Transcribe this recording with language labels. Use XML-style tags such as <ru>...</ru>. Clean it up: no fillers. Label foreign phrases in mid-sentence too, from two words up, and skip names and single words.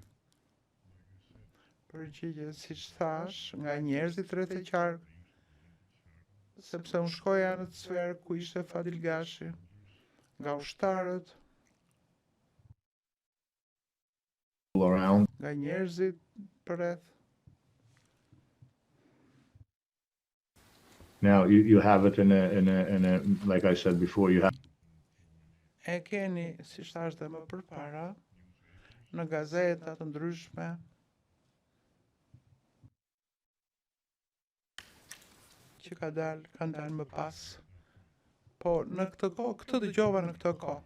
<sq>Përgjigje, siç thash, nga njerëzit rreth e qark, sepse unë shkoja në të sferë ku ishte Fadil Gashi, nga ushtarët,</sq> <en>Around.</en> <sq>nga njerëzit përreth.</sq> <en>Now you have it in a like I said before, you have</en> <sq>E keni, si thash dhe më përpara, në gazeta të ndryshme, që kanë dalë më pas. Po në këtë kohë, këtë dëgjova në këtë kohë.</sq>